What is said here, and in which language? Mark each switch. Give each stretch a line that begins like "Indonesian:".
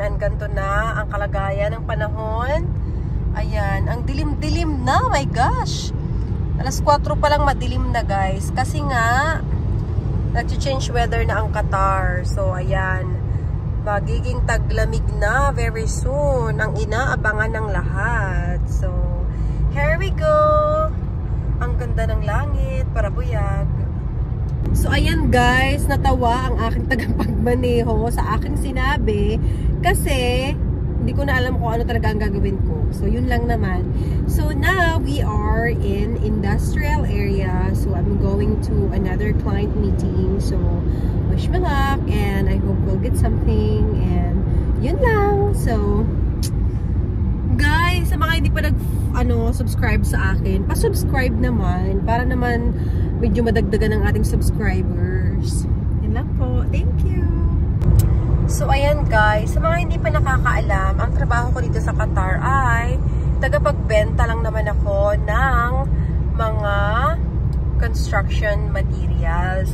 Filipino: and ganito na ang kalagayan ng panahon. Ayan, ang dilim-dilim na, my gosh. Alas 4 pa lang madilim na, guys. Kasi nga, nag-change weather na ang Qatar. So, ayan. Magiging taglamig na very soon. Ang inaabangan ng lahat.
English: So, here we go.
Filipino: Ang ganda ng langit, para buyag. So, ayan guys, natawa ang aking tagapagmaneho sa aking sinabi. Kasi, hindi ko na alam kung ano talaga ang gagawin ko. So, yun lang naman.
English: So, now we are in industrial area. So, I'm going to another client meeting. So, wish me luck and I hope we'll get something.
Filipino: And, yun lang. So, guys, sa mga hindi pa subscribe sa akin, pa-subscribe naman para naman medyo madagdagan ng ating subscribers. Yun lang po. Thank you. So, ayan guys, sa mga hindi pa nakakaalam, ang trabaho ko dito sa Qatar ay tagapagbenta lang naman ako ng mga construction materials.